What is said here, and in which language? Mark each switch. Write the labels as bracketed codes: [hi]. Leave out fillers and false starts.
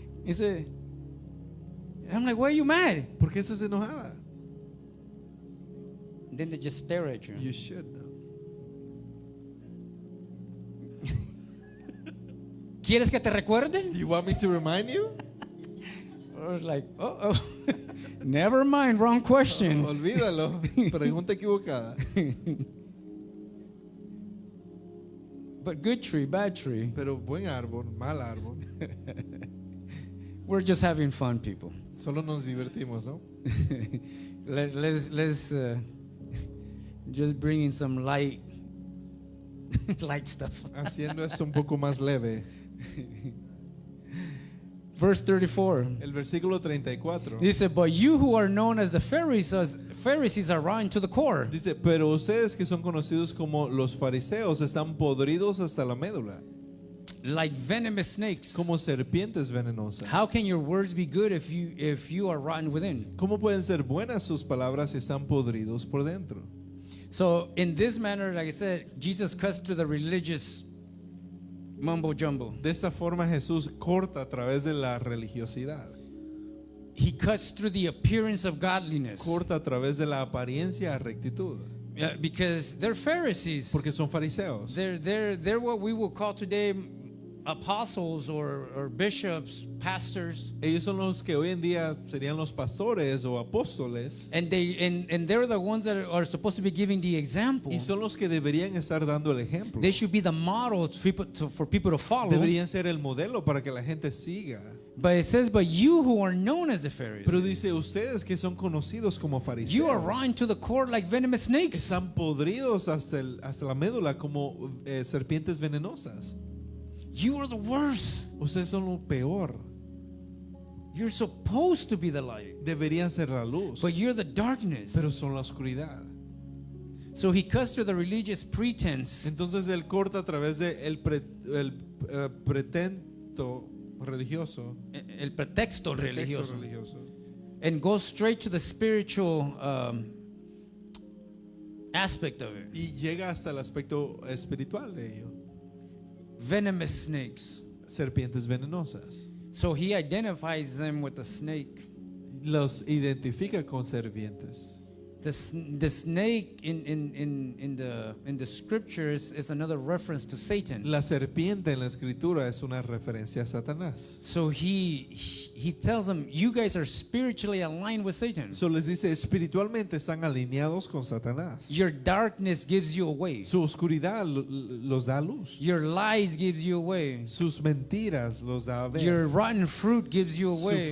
[en] He said, and I'm like, why are you mad? [es] ¿Por qué estás enojada? [en] Then they just stare at you. You should know. [es] ¿Quieres que te recuerde? [en] You want me to remind you? I was like, oh. Never mind, wrong question. [es] Olvídalo. Pregunta equivocada. [en] But good tree, bad tree. [es] Pero buen árbol, mal árbol. [en] We're just having fun, people. [es] Solo nos divertimos, ¿no? [en] Let's just bring in some light stuff. [es] Haciendo esto un poco más leve. [en] Verse 34. [es] El versículo 34 Dice, [en] but you who are known as the Pharisees are rotten to the core. [es] dice, pero ustedes que son conocidos como los fariseos están podridos hasta la médula, [en] Like venomous snakes. [es] como serpientes venenosas. [en] How can your words be good if you are rotten within? [es] ¿Cómo pueden ser buenas sus palabras si están podridos por dentro? [en] So in this manner, like I said, Jesus cuts through the religious mumbo jumbo. [es] De esta forma Jesús corta a través de la religiosidad, [en] He cuts through the appearance of godliness. [es] corta a través de la apariencia a rectitud, [en] Yeah, because they're Pharisees. [es] porque son fariseos. [en] They're what we would call today apostles or bishops, pastors. [es] Ellos son los que hoy en día serían los pastores o apóstoles, [en] And they're the ones that are supposed to be giving the example. [es] y son los que deberían estar dando el ejemplo. [en] They should be the models for people to follow. [es] Deberían ser el modelo para que la gente siga. [en] But it says, but you who are known as the Pharisees, [es] Pero dice, ustedes que son conocidos como [en] you are [es] fariseos, [en] rotten to the core like venomous snakes. [es] están podridos hasta la médula como serpientes venenosas. [en] You are the worst. [es] Ustedes son lo peor. [en] You're supposed to be the light, [es] Deberían ser la luz, [en] but you're the darkness. [es] pero son la oscuridad. [en] So he cuts through the religious pretense [es] Entonces él corta a través de el pretento religioso, el pretexto pretexto religioso, religioso, [en] and goes straight to the spiritual aspect of it. [es] y llega hasta el aspecto espiritual de ello. [en] Venomous snakes. [es] Serpientes venenosas. [en] So he identifies them with the snake. [es] Los identifica con serpientes. [en] The snake in the scriptures is another reference to Satan. [es] La serpiente en la escritura es una referencia a Satanás. [en] So he tells them, you guys are spiritually aligned with Satan. [es] So les dice, espiritualmente están alineados con Satanás. [en] Your darkness gives you away. [es] Su oscuridad los da a luz. [en] Your lies gives you away. [es] Sus mentiras los da a ver. [en] Your rotten fruit gives you away.